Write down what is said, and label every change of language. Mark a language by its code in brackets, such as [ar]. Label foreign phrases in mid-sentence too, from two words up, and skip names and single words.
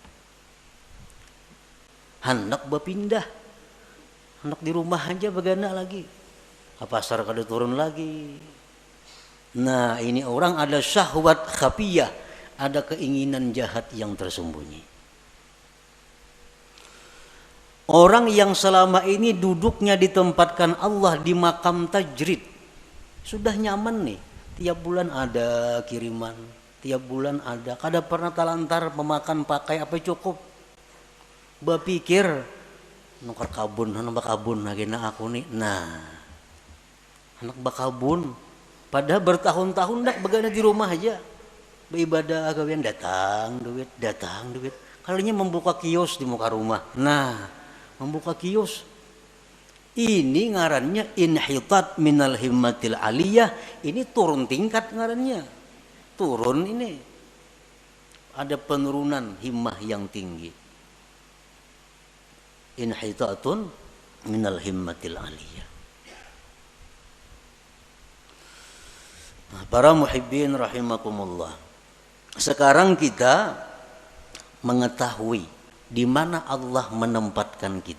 [bjn] Hendak berpindah, hendak di rumah aja bagana lagi, pasar kada turun lagi. [id] Nah, ini orang ada [ar] syahwat khafiyah, [id] ada keinginan jahat yang tersembunyi. Orang yang selama ini duduknya ditempatkan Allah di [ar] makam tajrid, [id] sudah nyaman nih, tiap bulan ada kiriman, tiap bulan ada, [bjn] kada pernah talantar [id] memakan pakai apa cukup. [bjn] Berpikir nukar kabun, anak bakabun lagi na aku nih. Nah, anak bakabun, padahal bertahun-tahun dak begana di rumah aja, beribadah gawian datang duit. Kalinya membuka kios di muka rumah. Nah, membuka kios, ini ngarannya [ar] inhitat minal himmatil aliyah. [bjn] Ini turun tingkat ngarannya, turun ini, [id] ada penurunan himmah yang tinggi. [ar] Inhitatun minal himmatil aliyah. [id] Nah, para [ar] muhibbin rahimakumullah, [id] sekarang kita mengetahui di mana Allah menempatkan kita.